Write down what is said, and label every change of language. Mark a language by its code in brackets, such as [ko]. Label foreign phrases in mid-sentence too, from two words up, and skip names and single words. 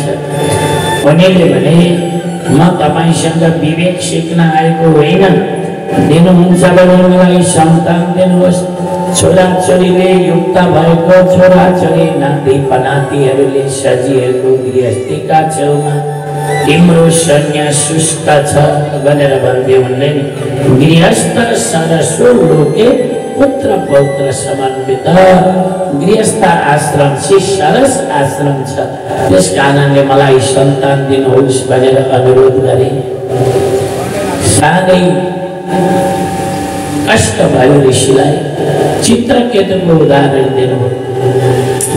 [ne] उनीहरूले भने म तपाईँसँग विवेक सिक्न आएको होइन, दिनुहुन्छ भने मलाई सन्तान दिनुहोस्। छोराछोरीले युक्त भएको छोराछोरी नाति पनातीहरूले सजिएको गृहस्थीका छेउमा तिम्रो सन्यास शुष्क छ भनेर भन्दै उनले [sa] गृहस्थ सरसो लोके पुत्र पौत्र समन्वित। [ne] गृहस्थ आश्रम चाहिँ सरस आश्रम छ। त्यस कारणले मलाई सन्तान दिनुहोस् भनेर अनुरोध गरे। साह्रै कष्ट भयो ऋषिलाई। चित्रकेतुको उदाहरण दिनुभयो।